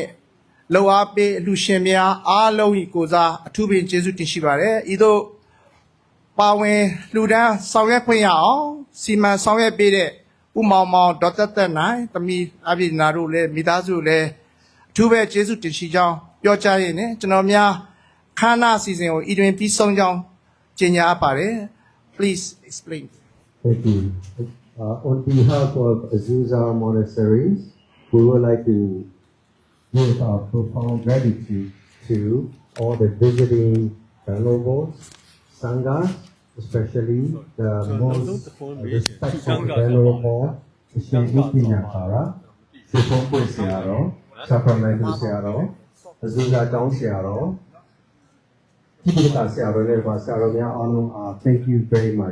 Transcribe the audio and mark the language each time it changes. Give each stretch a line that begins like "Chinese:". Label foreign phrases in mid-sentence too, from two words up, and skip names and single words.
Burmese: လောအားပေးအလူရှင်များအားလုံးဤကိုစားအထူးပင်ကျေးဇူးတင်ရှိပါတယ်ဤသို့ပါဝင်လှူဒန်းဆောင်ရွက်ခွင့်ရအောင်စီမံဆောင်ရွက်ပေးတဲ့ဥမောင်မောင်ဒေါက်တာသက်နိုင်သမီးအပြည့်နာတို့လည်းမိသားစုလည်းအထူးပဲကျေးဇူးတင်ရှိကြောင်းပြောကြားရင်းနဲ့ကျွန်တော်များခမ်းနားအစီအစဉ်ကိုဤတွင်ပြီးဆုံးကြောင်းကြေညာအပ်ပါတယ်
English: Please explain. Thank you. On behalf of Azusa Monasteries, we would like to give our profound gratitude to all the visiting venerables, sanghas, especially the most respectful venerable Shri Nyakara, Shri Searo, Sacramento Searo, Azusa Dong Searo, thank you very much.